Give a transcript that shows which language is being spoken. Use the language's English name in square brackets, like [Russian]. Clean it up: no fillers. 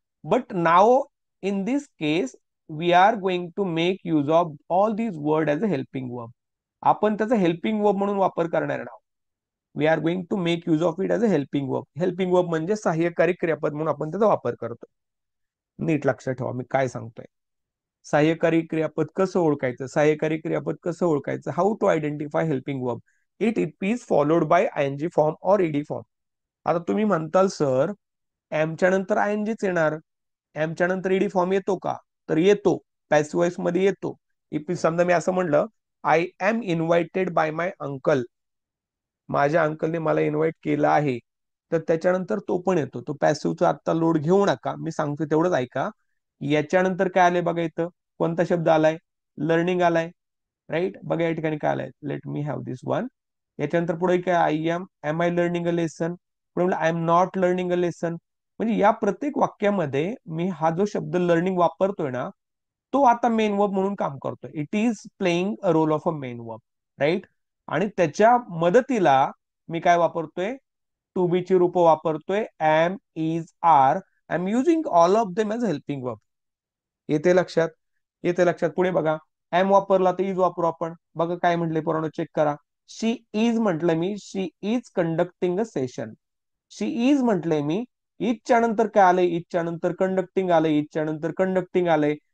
[English] But now in this case we are going to make use of all these word as a helping verb. [Marathi] आपण त्याचा helping verb म्हणून वापर करणार आहोत. [English] We are going to make use of it as a helping verb. [Marathi] Helping verb म्हणजे सहाय्यकारी क्रियापद म्हणून आपण त्याचा वापर करतो. नीट लक्षात ठेवा मी काय सांगतोय. सहाय्यकारी क्रियापद कसं ओळखायचं, सहाय्यकारी क्रियापद कसं ओळखायचं, [English] How to identify helping verb. It is followed by ING form और ED form. [Marathi] आता तुम्ही म्हणताल सर एमच्या नंतर आयएनजीच येणार, एमच्या नंतर ईडी फॉर्म येतो का, तर येतो, पॅसिव्ह वॉइस मध्ये येतो. इफ समजा मी असं म्हणलं [English] I am invited by my uncle, [Marathi] माझ्या अंकलने मला इन्व्हाइट केलं आहे, तर त्याच्यानंतर तो पण येतो. तो पॅसिव्हचा आता लोड घेऊ नका, मी सांगतो तेवढंच ऐका. याच्यानंतर काय आलंय बघा, इथं कोणता शब्द आलाय, लर्निंग आलाय, राईट. बघा या ठिकाणी काय आलाय, [English] Let me have this one. [Marathi] याच्यानंतर पुढे काय, [English] am I learning a lesson, [Marathi] पुढे [English] I am not learning a lesson. [Marathi] म्हणजे या प्रत्येक वाक्यामध्ये मी हा जो शब्द लर्निंग वापरतोय ना, तो आता मेन वर्ब म्हणून काम करतोय. [English] it is playing a role of a main verb, [Marathi] right. आणि त्याच्या मदतीला मी काय वापरतोय, टू बी ची रूप वापरतोय, M, is, R. [English] I am using all of them as helping verb. [Marathi] येते लक्षात, येते लक्षात. पुढे बघा, एम वापरला तर इज वापरू आपण. बघा काय म्हटले पोरांनो, चेक करा. शी इज म्हटलं मी, [English] She is conducting a session. [Marathi] She is म्हटलंय मी, इजच्या नंतर काय आलंय, इजच्या नंतर कंडक्टिंग आलंय, इजच्या नंतर कंडक्टिंग आलंय.